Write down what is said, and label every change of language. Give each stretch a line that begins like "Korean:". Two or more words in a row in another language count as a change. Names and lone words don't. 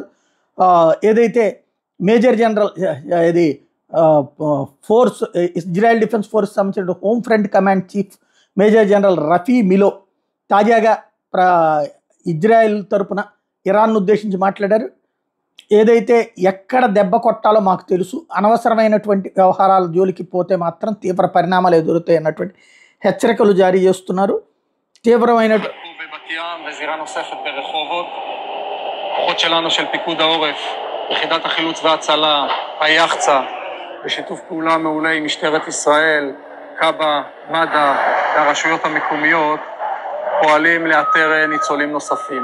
Telugu: ఏదైతే
English: Major General
Telugu: ఇది ఫోర్స్ ఇజ్రాయెల్ డిఫెన్స్ ఫోర్స్ సంబంధించిన హోమ్ ఫ్రంట్ కమాండ్ చీఫ్
English: Major General
Telugu: రఫీ మిలో తాజాగా ఇజ్రాయెల్ తరపున ఇరాన్ను ఉద్దేశించి మాట్లాడారు. ఏదైతే ఎక్కడ దెబ్బ కొట్టాలో మాకు తెలుసు, అనవసరమైనటువంటి వ్యవహారాల జోలికి పోతే మాత్రం తీవ్ర పరిణామాలు ఎదురుతాయి అన్నటువంటి హెచ్చరికలు జారీ చేస్తున్నారు. తీవ్రమైన
Hebrew: וזירה נוספת ברחובות. כוחות שלנו של פיקוד העורף, יחידת החילוץ וההצלה, היחצה, בשיתוף פעולה מעולה עם משטרת ישראל, קב"א, מד"א והרשויות המקומיות, פועלים לאתר ניצולים נוספים.